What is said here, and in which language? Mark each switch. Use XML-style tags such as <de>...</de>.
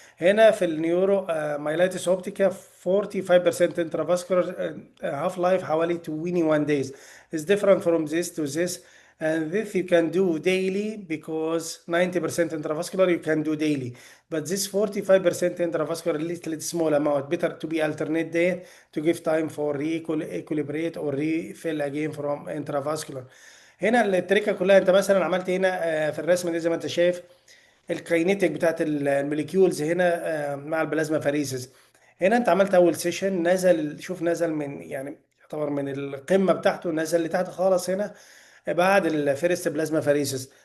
<ar>هنا في النيورو مايلايتس اوبتيكا 45% انترافاسكولار هاف لايف حوالي 21 days.</ar> <en>is different from this to this, and this you can do daily because 90% intravascular you can do daily, but this 45% intravascular little small amount better to be alternate day to give time for re-equilibrate or refill again from intravascular.</en> <ar>هنا التركه كلها انت مثلا عملت هنا في الرسمه دي زي ما انت شايف الكاينيتيك بتاعت الموليكيولز هنا مع البلازما فاريسز. هنا انت عملت اول سيشن نزل، شوف نزل من يعني يعتبر من القمه بتاعته نزل لتحت خالص هنا بعد الفيرست بلازما فاريسز.</ar>